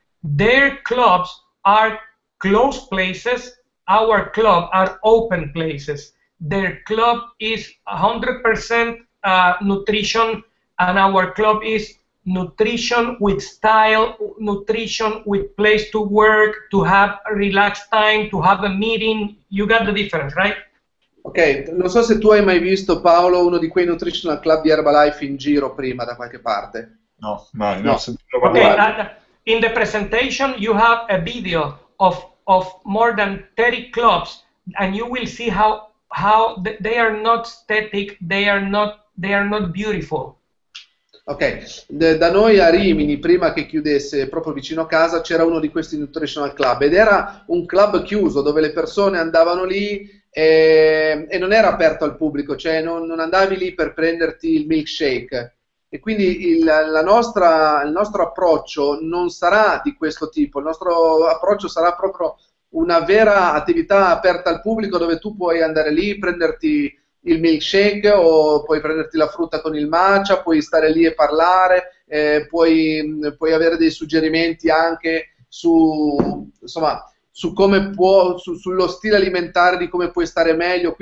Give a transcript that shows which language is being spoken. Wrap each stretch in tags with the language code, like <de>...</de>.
<en>Their clubs are closed places, our club are open places. Their club is 100% nutrition, and our club is nutrition with style, nutrition with place to work, to have a relaxed time, to have a meeting. You got the difference, right?</en> <it>Ok, non so se tu hai mai visto, Paolo, uno di quei nutritional club di Herbalife in giro prima da qualche parte. No, mai, No. ho sentito parlare.</it> <en>Okay, in the presentation you have a video of more than 30 clubs, and you will see how they are not static, they are not beautiful.</en> <it>Ok, da noi a Rimini, prima che chiudesse, proprio vicino a casa, c'era uno di questi nutritional club, ed era un club chiuso dove le persone andavano lì e non era aperto al pubblico, cioè non andavi lì per prenderti il milkshake. E quindi il nostro approccio non sarà di questo tipo, il nostro approccio sarà proprio una vera attività aperta al pubblico, dove tu puoi andare lì, prenderti il milkshake, o puoi prenderti la frutta con il matcha, puoi stare lì e parlare, puoi avere dei suggerimenti anche su, insomma, su come sullo stile alimentare, di come puoi stare meglio.</it>